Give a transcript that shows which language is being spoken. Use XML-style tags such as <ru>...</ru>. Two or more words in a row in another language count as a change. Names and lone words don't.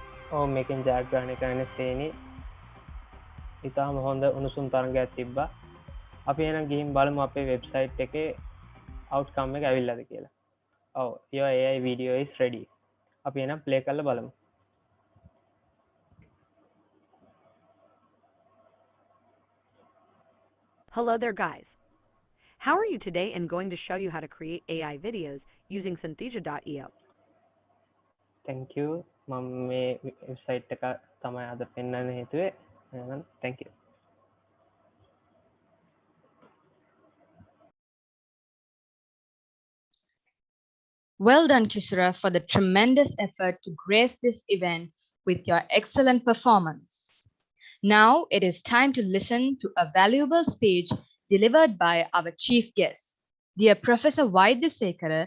<si>ඔව් මේකෙන් ජයග්‍රහණය කරන්න සේනි ඉතාම හොඳ උණුසුම් තරංගයක් තිබ්බා. අපි එහෙනම් ගිහින් බලමු අපේ වෙබ්සයිට් එකේ outcome එක ඇවිල්ලාද කියලා.</si> <en>ඔව් your AI video is ready.</en> <si>අපි එහෙනම් play කරලා බලමු.</si> <en>Hello there, guys. How are you today? I'm going to show you how to create AI videos using Synthesia.io. Thank you.</en> <si>මම මේ වෙබ්සයිට් එක තමයි අද පෙන්වන්න හේතුවේ.</si> <en>එහෙනම් thank you. Well done, Kishra, for the tremendous effort to grace this event with your excellent performance. Now it is time to listen to a valuable speech delivered by our chief guest, dear Professor Vaidyasekara.</en>